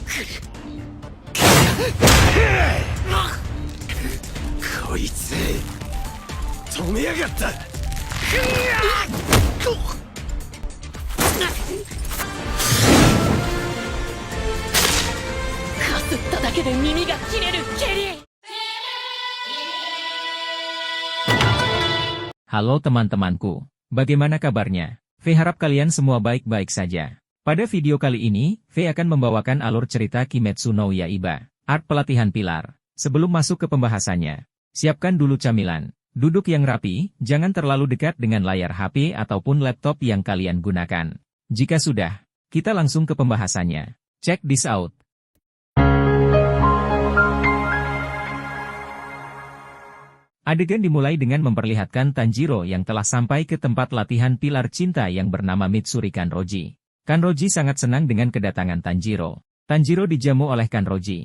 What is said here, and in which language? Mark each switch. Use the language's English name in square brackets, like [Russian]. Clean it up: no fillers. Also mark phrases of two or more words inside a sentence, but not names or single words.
[Japanese] こいつ止めやがった。かすっただけで耳が切れるケリー。 [Indonesian] Halo teman-temanku, bagaimana kabarnya? V harap kalian semua baik-baik saja. Pada video kali ini, V akan membawakan alur cerita Kimetsu no Yaiba, art pelatihan pilar. Sebelum masuk ke pembahasannya, siapkan dulu camilan. Duduk yang rapi, jangan terlalu dekat dengan layar HP ataupun laptop yang kalian gunakan. Jika sudah, kita langsung ke pembahasannya. [English] Check this out. [Indonesian] Adegan dimulai dengan memperlihatkan Tanjiro yang telah sampai ke tempat latihan pilar cinta yang bernama Mitsuri Kanroji. Kanroji sangat senang dengan kedatangan Tanjiro. Tanjiro dijamu oleh Kanroji.